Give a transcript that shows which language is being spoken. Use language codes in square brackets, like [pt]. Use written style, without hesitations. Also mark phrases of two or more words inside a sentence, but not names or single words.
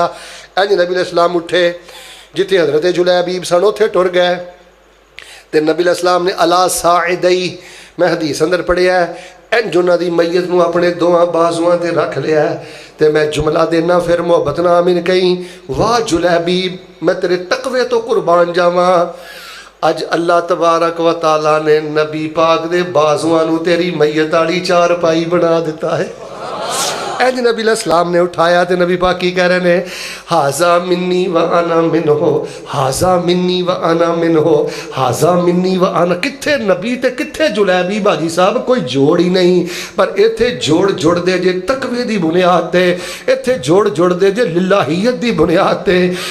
[pa] ਇੰਜ ਨਬੀ ਅਲੈਹਿੱਸਲਾਮ ਉਠੇ, ਜਿੱਥੇ ਹਜ਼ਰਤ ਜੁਲੈਬੀਬ ਸਨ ਉੱਥੇ ਟੁਰ ਗਏ ਤੋ ਨਬੀ ਅਲੈਹਿੱਸਲਾਮ ਨੇ [ar] على ساعديه, [pa] ਮੈਂ ਹਦੀਸ ਅੰਦਰ ਪੜ੍ਹਿਆ ਇੰਜ ਉਨ੍ਹਾਂ ਨੇ ਮੱਯਤ ਨੂੰ ਅਪਣੇ ਦੋਵਾਂ ਬਾਜੂਆਂ ਤੇ ਰੱਖ ਲਿਆ। ਤੋ ਮੈਂ ਜੁਮਲਾ ਦੇਣਾ ਫਿਰ ਮੁਹੱਬਤ ਨਾਲ ਆਮੀਨ ਕਹੀਂ, ਵਾਹ ਜੁਲੈਬੀਬ ਮੈਂ ਤੇਰੇ ਤਕਵੇ ਤੋ ਕੁਰਬਾਨ ਜਾਵਾਂ, ਅੱਜ [ar] الله تبارك وتعالى [pa] ਨੇ ਨਬੀ ਪਾਕ ਦੇ ਬਾਜੂਆਂ ਨੂੰ ਤੇਰੀ ਮੱਯਤ ਵਾਲੀ ਚਾਰਪਾਈ ਬਣਾ ਦਿੱਤਾ ਹੈ। ਇੰਜ ਨਬੀ ਅਲੈਹਿੱਸਲਾਮ ਨੇ ਉਠਾਇਆ ਤੋ ਨਬੀ ਪਾਕ ਕੀ ਕਹਿ ਰਹੇ ਹੈਂ [ar] هذا مني وأنا منه، هذا مني وأنا منه، هذا مني وأنا. [pa] ਕਿੱਥੇ ਨਬੀ ਤੇ ਕਿੱਥੇ ਜੁਲੈਬੀਬ ਬਾਜੀ ਸਾਹਬ, ਕੋਈ ਜੋੜ ਹੀ ਨਹੀਂ। ਪਰ ਇੱਥੇ ਜੋੜ ਜੁੜਦੇ ਜੇ ਤਕਵੇ ਦੀ ਬੁਨਿਆਦ ਤੇ, ਇੱਥੇ ਜੋੜ ਜੁੜਦੇ ਜੇ ਲਿੱਲਾਹੀਅਤ ਦੀ ਬੁਨਿਆਦ ਤੇ।